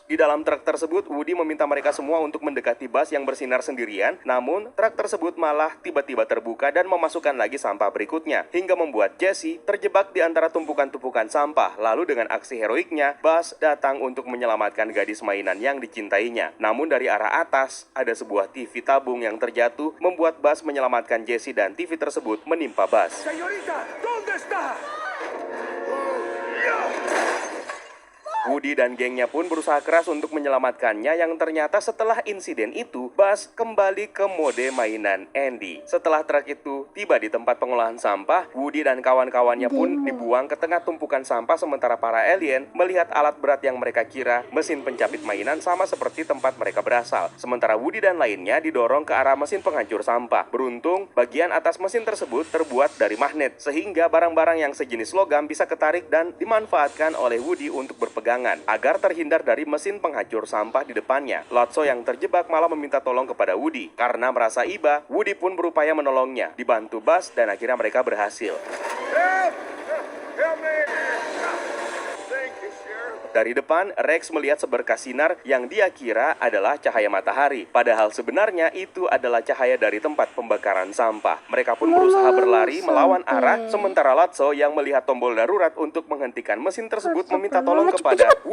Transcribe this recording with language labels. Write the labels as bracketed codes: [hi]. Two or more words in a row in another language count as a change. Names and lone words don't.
[id] Di dalam truk tersebut Woody meminta mereka semua untuk mendekati Buzz yang bersinar sendirian, namun truk tersebut malah tiba-tiba terbuka dan memasukkan lagi sampah berikutnya hingga membuat Jessie terjebak di antara tumpukan-tumpukan sampah. Lalu dengan aksi heroiknya, Buzz datang untuk menyelamatkan gadis mainan yang dicintainya. Namun dari arah atas, ada sebuah TV tabung yang terjatuh, membuat Buzz menyelamatkan Jessie dan TV tersebut menimpa Buzz. [es] Señorita, ¿dónde está? [id] Woody dan gengnya pun berusaha keras untuk menyelamatkannya yang ternyata setelah insiden itu, Buzz kembali ke mode mainan Andy. Setelah truk itu tiba di tempat pengolahan sampah, Woody dan kawan-kawannya pun dibuang ke tengah tumpukan sampah sementara para alien melihat alat berat yang mereka kira mesin pencapit mainan sama seperti tempat mereka berasal. Sementara Woody dan lainnya didorong ke arah mesin penghancur sampah. Beruntung, bagian atas mesin tersebut terbuat dari magnet sehingga barang-barang yang sejenis logam bisa ketarik dan dimanfaatkan oleh Woody untuk berpegangan agar terhindar dari mesin penghancur sampah di depannya. Lotso yang terjebak malah meminta tolong kepada Woody. Karena merasa iba, Woody pun berupaya menolongnya. Dibantu Buzz dan akhirnya mereka berhasil. [en] Help! Help me! Thank you, Sheriff. [id] Dari depan, Rex melihat seberkas sinar yang dia kira adalah cahaya matahari. Padahal sebenarnya itu adalah cahaya dari tempat pembakaran sampah. Mereka pun berusaha berlari melawan arah, sementara Lotso yang melihat tombol darurat untuk menghentikan mesin tersebut meminta tolong kepada